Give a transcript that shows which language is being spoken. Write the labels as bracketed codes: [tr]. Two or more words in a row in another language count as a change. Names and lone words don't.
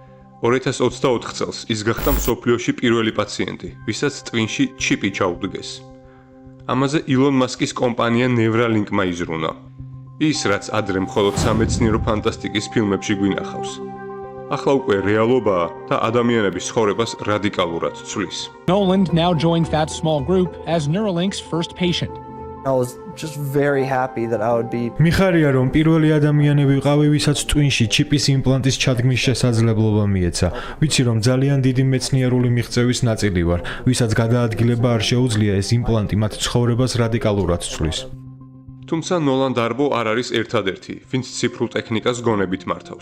[ka] 2024 წელს ის გახდა მსოფლიოში პირველი პაციენტი, ვისაც ტვინში ჩიპი ჩაუდგეს. ამაზე ილონ მასკის კომპანია Neuralink-მა იზრუნა. ის, რაც ადრე მხოლოდ სამეცნიერო ფანტასტიკის ფილმებში გვინახავს. ახლა უკვე რეალობაა და ადამიანების ცხოვრებას რადიკალურად ცვლის. [en] Noland now joins that small group as Neuralink's first patient. I was just very happy that I would be [ka] მიხარია რომ პირველი ადამიანები ვიყავი, ვისაც ტვინში ჩიპის იმპლანტის ჩადგმის შესაძლებლობა მიეცა. ვიცი რომ ძალიან დიდი მეცნიერული მიღწევის ნაწილი ვარ, ვისაც გადაადგილება არ შეუძლია, ეს იმპლანტი მათ ცხოვრებას რადიკალურად ცვლის. თუმცა ნოლანდ არბო არ არის ერთადერთი, ვინც ციფრულ ტექნიკას გონებით მართავს.